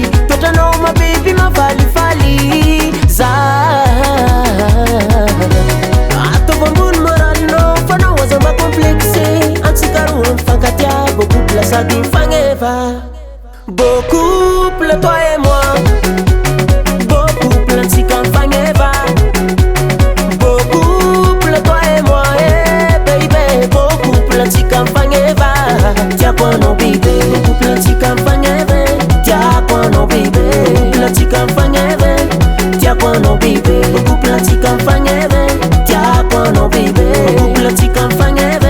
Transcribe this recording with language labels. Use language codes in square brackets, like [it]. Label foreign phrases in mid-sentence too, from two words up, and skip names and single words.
[mg] Toetranao ma baby mafalifaly. Ataovy ambony moralinao fa nao aza mba complexe. Antsika roa mifankatia, [fr] beau couple [mg] sady mifagneva. [fr] Beau couple toi et moi, beau couple [mg] antsika mifagneva. [fr] Beau couple toi et moi, eh baby. Beau couple [mg] antsika mifagneva. Tiako anao baby, [fr] beau couple [mg] antsika mifagneva. Tiako anao baby, [fr] beau couple [mg] antsika mifagneva. Tiako anao baby, [fr] beau couple [mg] antsika mifagneva. Tiako anao baby, [fr] beau couple [mg] antsika mifagneva.